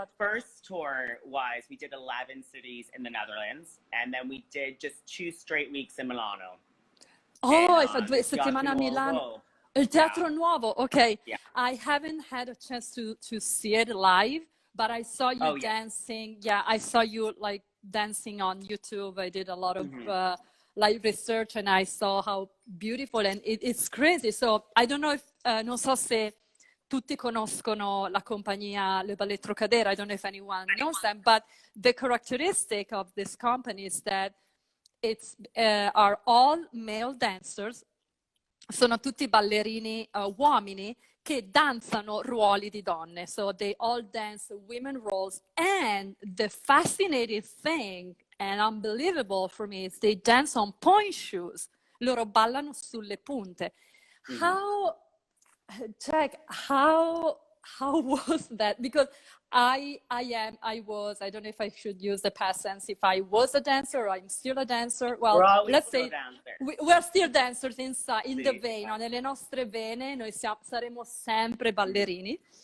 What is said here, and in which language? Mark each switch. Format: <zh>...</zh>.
<en>The first tour was, we did 11 cities in the Netherlands, and then we did just 2 straight weeks in Milano.</en> <it>Oh, hai fatto 2 settimane a Milano. Il Teatro Nuovo, okay. Yeah.</it> <en>I haven't had a chance to see it live, but I saw you dancing. Yeah, I saw you like dancing on YouTube. I did a lot of like research and I saw how beautiful and it's crazy. So I don't know if,</en> <it>non so se tutti conoscono la compagnia Les Ballets Trockadero.</it> <en>I don't know if anyone knows them, but the characteristic of this company is that it's are all male dancers.</en> <it>Sono tutti ballerini uomini che danzano ruoli di donne.</it> <en>So they all dance women roles. And the fascinating thing and unbelievable for me is they dance on point shoes.</en> <it>Loro ballano sulle punte.</it> <en>How was that? Because I don't know if I should use the past tense, if I was a dancer or I'm still a dancer. Well, let's say we're still dancers in the vein, no?</en> <it>Nelle nostre vene noi saremo sempre ballerini.</it>